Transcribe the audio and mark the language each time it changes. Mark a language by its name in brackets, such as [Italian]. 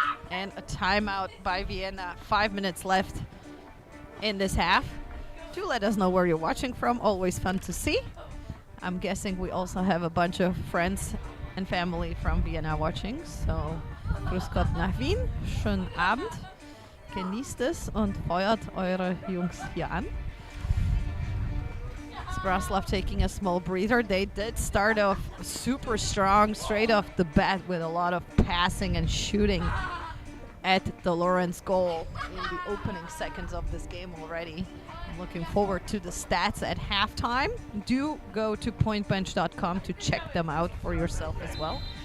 [English] And a timeout by Vienna. 5 minutes left in this half. Do let us know where you're watching from. Always fun to see. I'm guessing we also have a bunch of friends and family from Vienna watching. [German] So, grüß Gott nach Wien. Schönen Abend. Genießt es und feuert eure Jungs hier an. [English] Zbraslav taking a small breather. They did start off super strong straight off the bat with a lot of passing and shooting at the Lawrence goal in the opening seconds of this game already. I'm looking forward to the stats at halftime. Do go to pointbench.com to check them out for yourself as well.